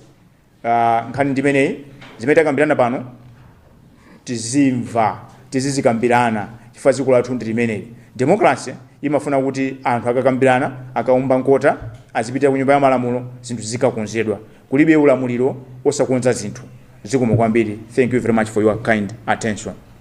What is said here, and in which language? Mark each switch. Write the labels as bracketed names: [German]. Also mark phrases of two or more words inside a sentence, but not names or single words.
[Nyanja] Nkhani ndimeneyi zimene takambirana pano tizimva, tizizikambirana chifukwa dziko lathu ndi limeneyi. Democracy imafuna kuti anthu akakambirana, akaumba nkota, azipita ku nyumba ya malamulo, zinthu zikakonzedwa. Kulibe ulamuliro osakonza zinthu. Zikomo kwambiri. [English] Thank you very much for your kind attention.